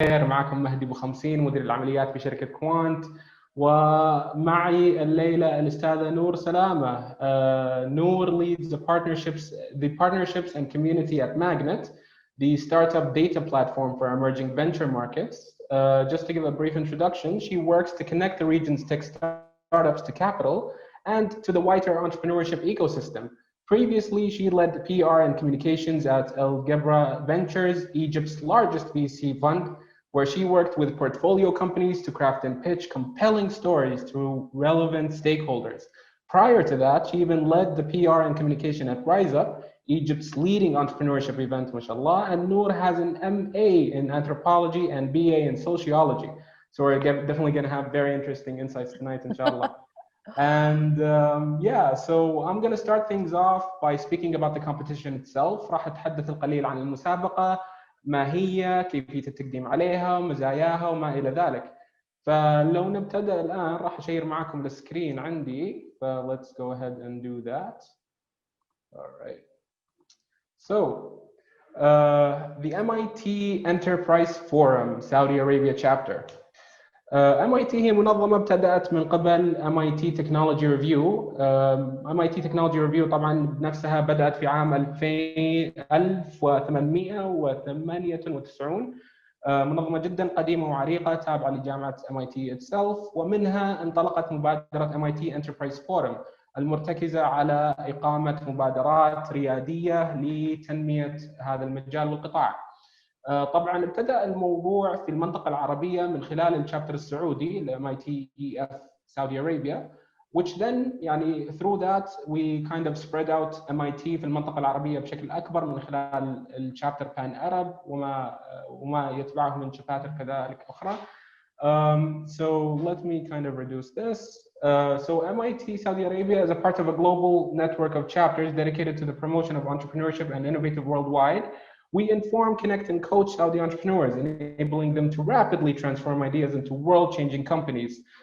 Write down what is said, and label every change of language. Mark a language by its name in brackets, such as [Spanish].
[Arabic] معكم مهدي ابو 50 مدير العمليات في شركه كوانت، ومعي الليله الاستاذه نور سلامه. [English] Noor leads the partnerships and community at MAGNiTT, the startup data platform for emerging venture markets. Just to give a brief introduction, she works to connect the region's tech startups to capital and to the wider entrepreneurship ecosystem. Previously, she led the PR and communications at El Gebra Ventures, Egypt's largest VC fund, where she worked with portfolio companies to craft and pitch compelling stories to relevant stakeholders. Prior to that, she even led the PR and communication at Rise Up, Egypt's leading entrepreneurship event, mashallah. And Noor has an MA in anthropology and BA in sociology. So we're definitely going to have very interesting insights tonight, inshallah. And so I'm going to start things off by speaking about the competition itself. [Arabic] راح أتحدث القليل عن المسابقة، ما هي، كيفية التقديم عليها، مزاياها وما إلى ذلك. فلو نبتدأ الآن راح أشير معكم السكرين عندي. [English] Let's go ahead and do that. All right. So the MIT Enterprise Forum Saudi Arabia chapter. [Arabic] MIT هي منظمة ابتدأت من قبل MIT Technology Review. MIT Technology Review طبعا بنفسها بدأت في عام 1898. منظمة جدا قديمة وعريقة تابعة لجامعة MIT [English] itself، [Arabic] ومنها انطلقت مبادرة MIT Enterprise Forum المرتكزة على إقامة مبادرات ريادية لتنمية هذا المجال والقطاع. طبعا ابتدأ الموضوع في المنطقة العربية من خلال الشابتر السعودي ل MITEF Saudi Arabia, [English] which then [Arabic] يعني [English] through that we kind of spread out [Arabic] MIT في المنطقة العربية بشكل أكبر من خلال الشابتر Pan Arab وما يتبعه من شباتر كذلك أخرى. [English] So let me kind of reduce this. So MIT Saudi Arabia is a part of a global network of chapters dedicated to the promotion of entrepreneurship and innovative worldwide. We inform, connect, and coach Saudi entrepreneurs, enabling them to rapidly transform ideas into world-changing companies.